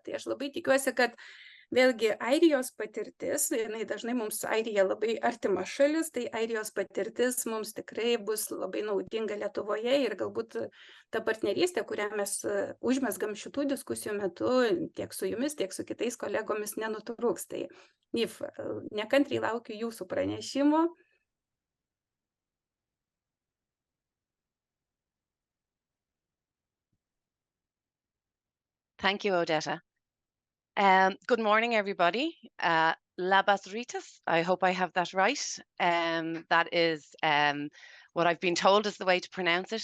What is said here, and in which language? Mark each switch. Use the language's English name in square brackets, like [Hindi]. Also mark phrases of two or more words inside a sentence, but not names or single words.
[Lithuanian] Tai aš labai tikiuosi, kad vėlgi Airijos patirtis, jinai dažnai mums Airija labai artima šalis, tai Airijos patirtis mums tikrai bus labai naudinga Lietuvoje ir galbūt ta partnerystė, kurią mes užmesgam šitų diskusijų metu, tiek su jumis, tiek su kitais kolegomis nenutrūks. Tai Niamh, nekantriai laukiu jūsų pranešimo. [English] Thank you, Odetta. Good morning, everybody. [Lithuanian] Labas Ritas, [English] I hope I have that right. That is what I've been told is the way to pronounce it.